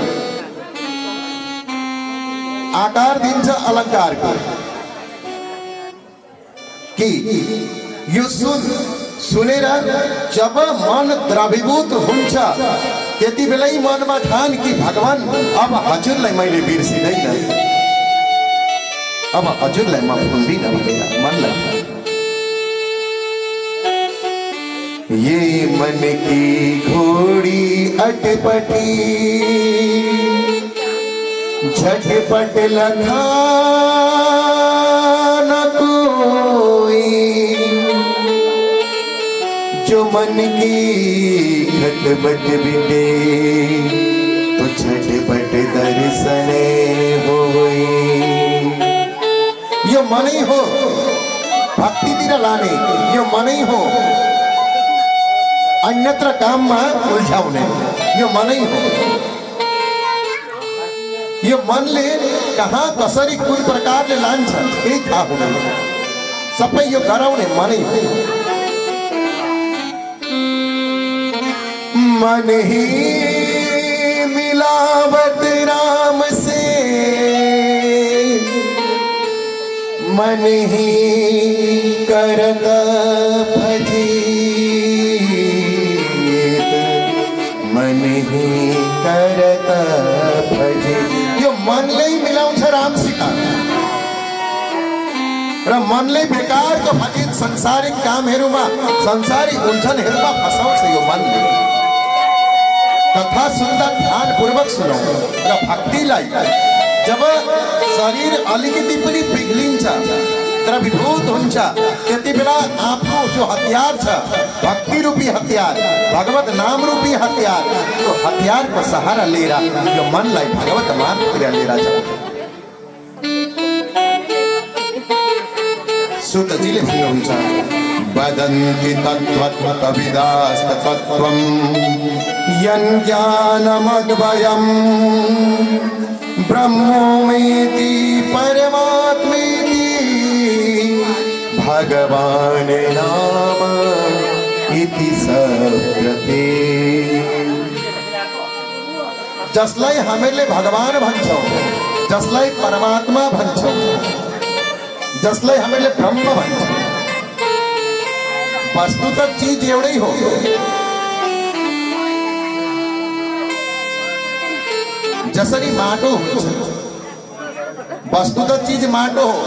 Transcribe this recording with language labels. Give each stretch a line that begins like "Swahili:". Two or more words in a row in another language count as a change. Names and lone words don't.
Nepali: आकार दिन्छ अलङ्कारको कि यो सुनेर जब मन द्रवीभूत हुन्छ त्यति बेलै मनमा ठान कि भगवान अब हजुरलाई मैले बिर्सिँदैन, अब हजुरलाई म भुल्दिनँ भनेर मनलाई।
Hindi: ये मन की घोड़ी अटपटी झटपट लखा न कोई, जो मन की खटपट बिटे तो झटपट दर्शन होई।
Nepali: यो मनै हो भक्तितिर लाने, यो मनै हो अन्यत्र काममा उल्झाउने, यो मनै हो। यो मनले कहाँ कसरी कुन प्रकारले लान्छ केही थाहा हुँदैन। सबै यो गराउने मनै हो।
Hindi: मन ही मिलावत राम से, मन ही करत भजीत, मन ही करत भजीत।
Nepali: यो मनले मिलाउँछ रामसित र मनले बेकारको भजित संसारिक कामहरूमा संसारिक उल्झनहरूमा फसाउँछ। यो मनले कथा सुन्दा ध्यानपूर्वक सुनौ र भक्तिलाई जब शरीर अलिकति पनि पिघलिन्छ, द्रवीभूत हुन्छ, त्यति बेला आफ्नो जो हतियार छ भक्ति रूपी हतियार, भगवत नाम रूपी हतियार, त्यो हतियारको सहारा लिएर यो मनलाई भगवत मार्गतिर लिएर जान्छ। सुतजीले भन्नुहुन्छ
Sanskrit: वदन्ति तत्त्वविदास्तत्त्वं यज्ञानमद्वयं ब्रह्मोमेति परमात्मेति भगवान नाम इति सब्रते।
Nepali: जसलाई हामीले भगवान भन्छौं, जसलाई परमात्मा भन्छौं, जसलाई हामीले ब्रह्म भन्छौं, वस्तुतः चीज एउटै हो। जसरी माटो हुन्छ, वस्तुतः चीज माटो हो।